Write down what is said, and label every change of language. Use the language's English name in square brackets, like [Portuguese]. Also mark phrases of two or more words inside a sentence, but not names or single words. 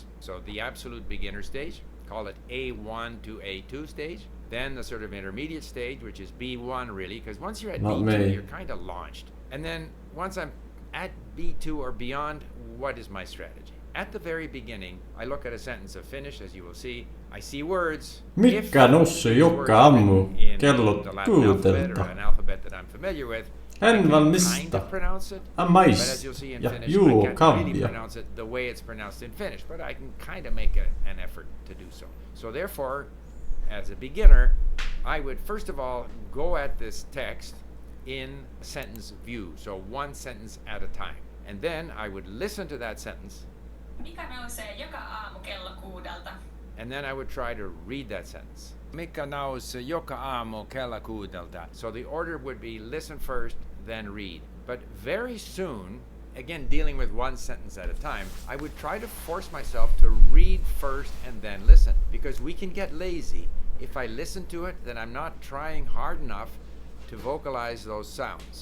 [English] So the absolute beginner stage, call it A1 to A2 stage. Then the sort of intermediate stage, which is B1 really, because once you're at B2, you're kind of launched. And then once I'm at B2 or beyond, what is my strategy? At the very beginning, I look at a sentence of Finnish, as you will see. I see words. [Finnish] Mikä nossi joka aamu kello 6:00? [English] An alphabet that I'm familiar with. [Finnish] En valmista. [English] Kind of pronounce it, [Finnish] A [English] but as you'll see in [Finnish] ja [English] Finnish, [Finnish] juo [English] I can't really [Finnish] kahvia. [English] pronounce it the way it's pronounced in Finnish, but I can kind of make an effort to do so. So therefore, as a beginner, I would first of all go at this text in sentence view, so one sentence at a time. And then I would listen to that sentence. [Finnish] Mikä nousee joka aamu kello 6:00? [English] And then I would try to read that sentence. [Finnish] Mikä nousee joka aamu kello 6:00? [English] So the order would be listen first, then read. But very soon, again dealing with one sentence at a time, I would try to force myself to read first and then listen. Because we can get lazy. If I listen to it, then I'm not trying hard enough to vocalize those sounds.